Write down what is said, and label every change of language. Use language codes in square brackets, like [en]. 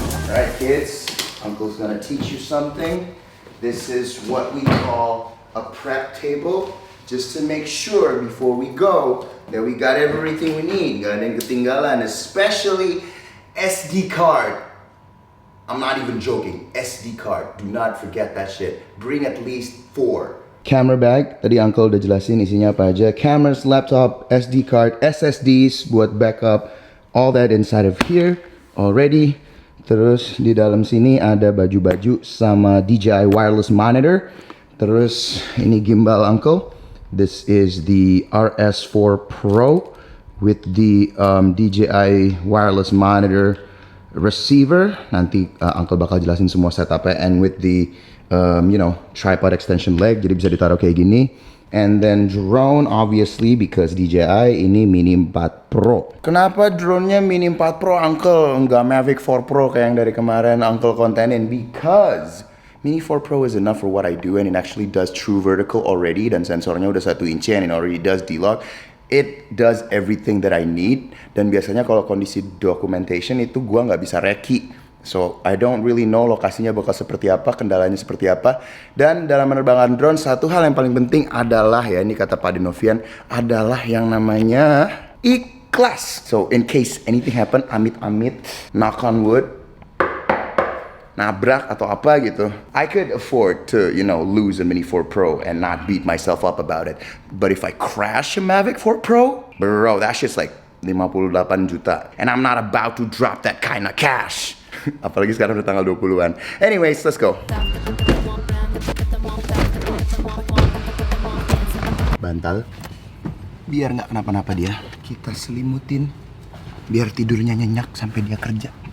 [en] Alright kids, Uncle's gonna teach you something. This is what we call a prep table. Just to make sure before we go that we got everything we need. [id] Gak ada yang ketinggalan, especially SD card. [en] I'm not even joking, SD card. Do not forget that shit. Bring at least 4. Camera bag, [id] tadi Uncle udah jelasin isinya apa aja. [en] Cameras, laptop, SD card, SSDs buat backup. All that inside of here already. [id] Terus di dalam sini ada baju-baju sama DJI wireless monitor. Terus ini gimbal Uncle. [en] This is the RS4 Pro with the DJI wireless monitor receiver. [id] Nanti Uncle bakal jelasin semua setupnya, [en] and with the tripod extension leg, [id] jadi bisa ditaruh kayak gini. [en] And then drone obviously because DJI ini Mini 4 Pro. [id] Kenapa drone-nya Mini 4 Pro, Uncle? Enggak Mavic 4 Pro kayak yang dari kemarin Uncle kontenin? [en] Because Mini 4 Pro is enough for what I do, and it actually does true vertical already, [id] dan sensornya udah 1 inci, [en] and it already does D-Log. It does everything that I need, [id] dan biasanya kalau kondisi documentation itu gua nggak bisa reki. [en] So, I don't really know [id] lokasinya bakal seperti apa, kendalanya seperti apa. Dan dalam menerbangkan drone, satu hal yang paling penting adalah, ya ini kata Pak Dinovian, adalah yang namanya ikhlas. [en] So, in case anything happen, amit-amit, knock on wood, [id] nabrak atau apa gitu, [en] I could afford to, lose a Mini 4 Pro and not beat myself up about it. But if I crash a Mavic 4 Pro, bro, that shit's like 58 juta. And I'm not about to drop that kind of cash. [id] Apalagi sekarang udah tanggal 20-an. [en] Anyways, let's go. [id] Bantal. Biar nggak kenapa-napa dia, kita selimutin. Biar tidurnya nyenyak sampai dia kerja.